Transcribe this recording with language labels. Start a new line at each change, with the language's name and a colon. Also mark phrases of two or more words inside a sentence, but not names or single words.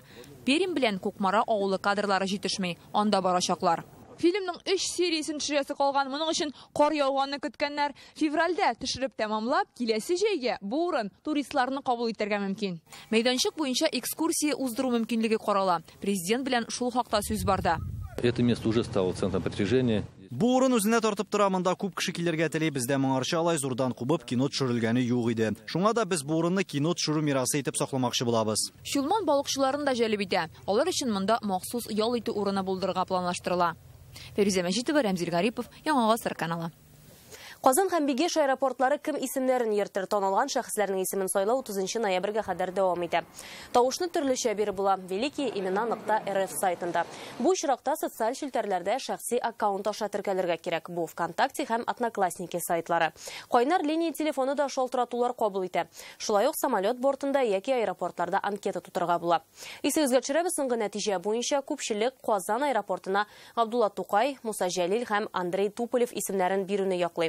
Tatar: Перим белән Кукмара авылы кадрлары җитешми, анда барачаклар. Фильмның 3 сериясын төшерәсе калган, моның өчен кар яуганны көткәннәр. Февральдә төшереп тәмамлап, киләсе җәйгә бу урын туристларны кабул итәргә мөмкин. Мәйданчык буенча экскурсия уздыру мөмкинлеге карала. Президент белән шул хакта сүз барды.
Russian: Это место уже стало центром притяжения.
Tatar: Бу урын үзенә тартып тора, монда күп кеше килергә тели, бездә моңарча алай зурдан кубып кино төшерелгәне юк иде. Шуңа да без бу урынны кино төшерү мирасы итеп сакламакчы булабыз. Чулман балыкчыларын да җәлеп итә. Алар өчен монда махсус ял итү урыны булдырырга планлаштырыла. Фәризә Мәҗитова, Рәмзил Гарипов, Яңа Гасыр каналы. Казан һәм Бигеш аэропортлары кем исемнәрен йөртер, танылган шәхесләрнең исемен сайлау 30 ноябрьгә кадәр дәвам итә. Тавышны төрлечә биреп була Великие имена.рф сайтында. Бу очракта социаль челтәрләрдә шәхси аккаунт аша теркәлергә кирәк. Бу ВКонтакте һәм Одноклассники сайтлары. Кайнар линия телефоны да шалтыратулар кабул итә. Шулай ук самолет бортында яки аэропортларда анкета тутырга була. Исегезгә төшерәбез, соңгы нәтиҗә буенча күпчелек Казан аэропортына Абдулла Тукай, Муса Җәлил һәм Андрей Туполев исемнәрен бирүне яклый.